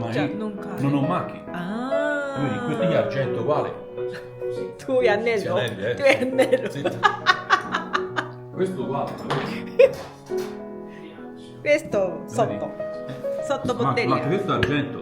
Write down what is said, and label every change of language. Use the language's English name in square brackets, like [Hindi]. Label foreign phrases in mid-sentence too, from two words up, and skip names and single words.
[Italian] Goccia ma io non cade. non ho macchie. Vedi, questo è argento uguale. [Japanese] Tu やんねんの？じゃないね。 tuやんねんの？ [Italian] Questo uguale. Questo sotto. Sotto Ma bottiglia. questo è argento.